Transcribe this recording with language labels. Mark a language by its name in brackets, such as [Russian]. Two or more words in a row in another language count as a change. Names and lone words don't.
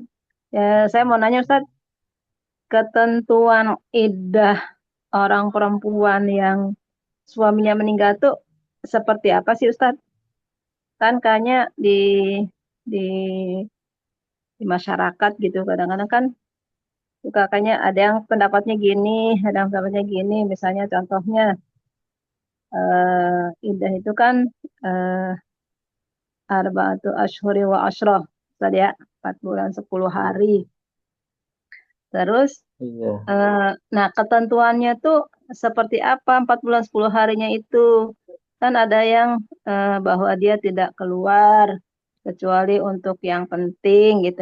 [Indonesian] Saya mau nanya Ustaz, ketentuan iddah orang perempuan yang suaminya meninggal tuh seperti apa sih Ustaz? Kan kayaknya di di masyarakat gitu kadang-kadang kan suka kayaknya ada yang pendapatnya gini, ada yang pendapatnya gini. Misalnya contohnya iddah itu kan eh, [Arabic] أربعة أشهر وعشر. [Indonesian] Ustaz ya, 4 bulan 10 hari. Terus Iya. nah ketentuannya tuh seperti apa 4 bulan 10 harinya itu? Kan ada yang bahwa dia tidak keluar kecuali untuk yang penting gitu.